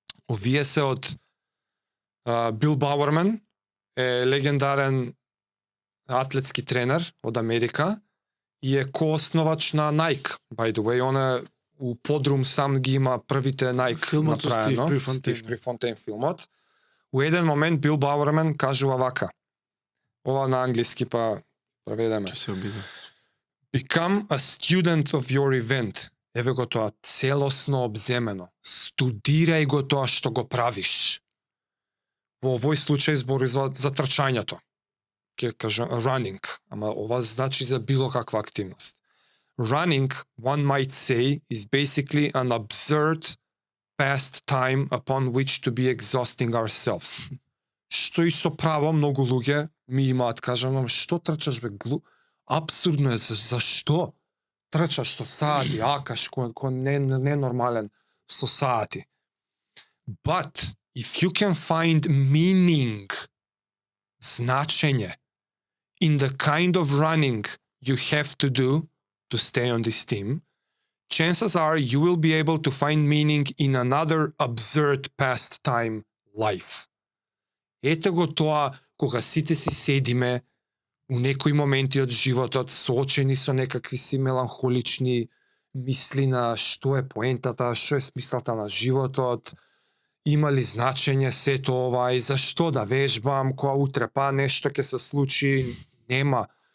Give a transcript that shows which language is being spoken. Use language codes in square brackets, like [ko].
[mk] Овие се од Бил Бауерман, е легендарен атлетски тренер од Америка и е коосновач на Nike, [en] by the way. [mk] Он е у подрум сам ги има првите Nike Филмот со направено. Стив Прифонтейн. Стив Прифонтейн филмот. У еден момент Бил Бауерман кажува вака. Ова на англиски па преведеме. Ќе се обидам. [en] Become a student of your event. [mk] Еве го тоа, целосно обземено. Студирај го тоа што го правиш. Во овој случај збори за трчањето. Ќе кажам running, ама ова значи за било каква активност. [en] Running, one might say, is basically an absurd pastime upon which to be exhausting ourselves. [mk] Што и со право многу луѓе ми имаат, кажам, што трчаш бе, абсурдно е, зашто? Трчаш со сати, акаш, кој не нормален со сати. [en] But, if you can find meaning, [mk] значење, [en] in the kind of running you have to do to stay on this team, chances are you will be able to find meaning in another absurd pastime, life. [mk] Ете го тоа, кога сите си седиме у некои моменти од животот, соочени со некакви си меланхолични мисли на што е поентата, што е смислата на животот, има ли значење сето ова и зашто да вежбам, кога утре па нешто ќе се случи, нема.